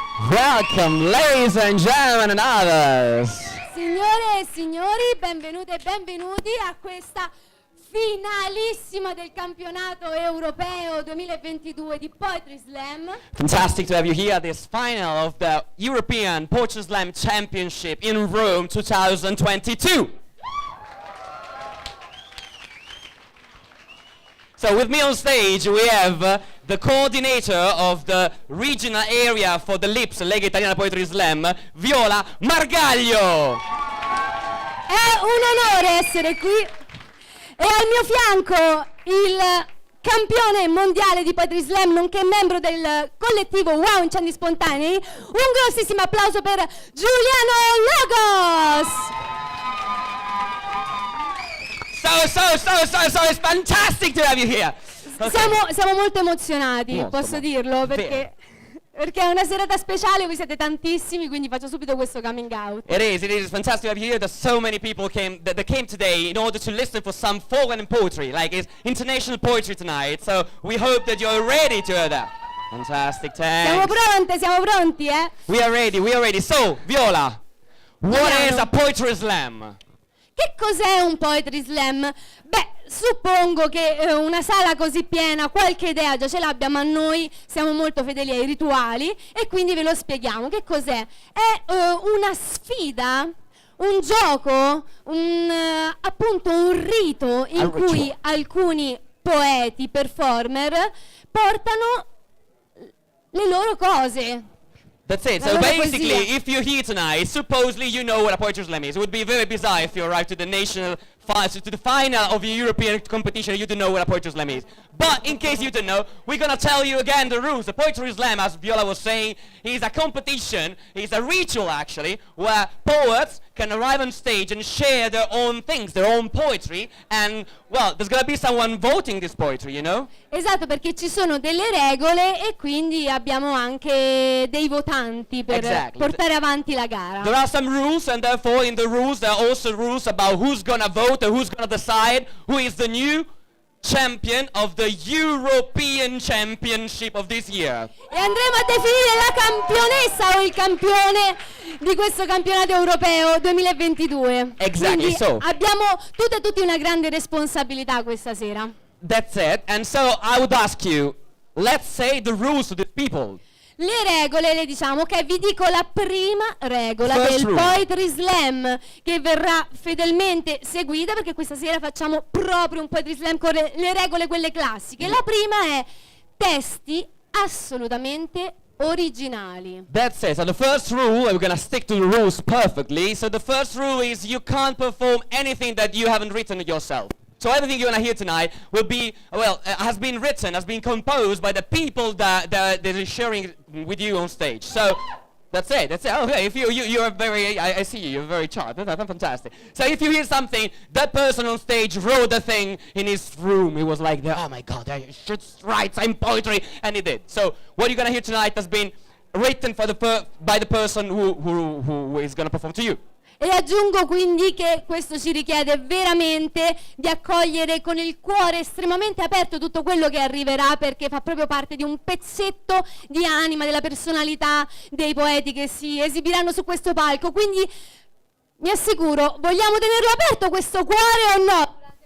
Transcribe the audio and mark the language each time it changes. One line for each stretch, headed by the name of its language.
English: welcome, ladies and gentlemen and others.
Italian: Signore e signori, benvenute e benvenuti a questa finalissima del Campionato Europeo 2022 di Poetry Slam.
English: Fantastic to have you here at this final of the European Poetry Slam Championship in Rome 2022. So with me on stage we have the coordinator of the regional area for the LIPS, Lega Italiana Poetry Slam, Viola Margaglio.
Italian: È un onore essere qui e al mio fianco il campione mondiale di Poetry Slam, nonché membro del collettivo Wow Incendi Spontanei. Un grossissimo applauso per Giuliano Lagos.
English: So, it's fantastic to have you here. Okay.
Italian: Siamo molto emozionati, Molto, posso dirlo, perché è una serata speciale, voi siete tantissimi, quindi faccio subito questo coming out.
English: It is fantastic to have you here. There's so many people that came today in order to listen for some foreign poetry, like it's international poetry tonight. So we hope that you're ready to hear that. Fantastic, thanks.
Italian: Siamo pronti, eh?
English: We are ready. So, Viola, what is a poetry slam?
Italian: Che cos'è un Poetry Slam? Beh, suppongo che una sala così piena qualche idea già ce l'abbia, ma noi siamo molto fedeli ai rituali e quindi ve lo spieghiamo. Che cos'è? È una sfida, un gioco, appunto un rito in cui alcuni poeti, performer, portano le loro cose.
English: That's it. So basically, if you're here tonight, supposedly you know what a poetry slam is. It would be very bizarre if you arrived to the final of the European competition and you don't know what a poetry slam is. But in case you don't know, we're gonna tell you again the rules. The poetry slam, as Viola was saying, is a competition, is a ritual actually, where poets can arrive on stage and share their own things, their own poetry, and well, there's gonna be someone voting this poetry, you know?
Italian: Esatto, perché ci sono delle regole e quindi abbiamo anche dei votanti per portare avanti la gara.
English: There are some rules, and therefore in the rules there are also rules about who's gonna vote and who's gonna decide who is the new champion of the European Championship of this year.
Italian: E andremo a definire la campionessa o il campione di questo campionato europeo 2022.
English: Exactly.
Italian: Quindi
English: so
Italian: abbiamo tutti una grande responsabilità questa sera.
English: that's it. And so I would ask you, let's say the rules to the people.
Italian: Le regole le diciamo, ok, vi dico la prima regola del Poetry Slam che verrà fedelmente seguita, perché questa sera facciamo proprio un Poetry Slam con le regole quelle classiche. La prima è testi assolutamente originali.
English: That's it. So the first rule, and we're gonna stick to the rules perfectly. So the first rule is you can't perform anything that you haven't written yourself. So everything you're gonna hear tonight will be, has been written, has been composed by the people that are sharing with you on stage. So that's it. Okay, if you're very, I see you're very charming. That's fantastic. So if you hear something, that person on stage wrote the thing in his room. He was like, oh my God, I should write some poetry, and he did. So what you're gonna hear tonight has been written by the person who is gonna perform to you.
Italian: E aggiungo quindi che questo ci richiede veramente di accogliere con il cuore estremamente aperto tutto quello che arriverà, perché fa proprio parte di un pezzetto di anima, della personalità dei poeti che si esibiranno su questo palco. Quindi mi assicuro, vogliamo tenerlo aperto questo cuore o no?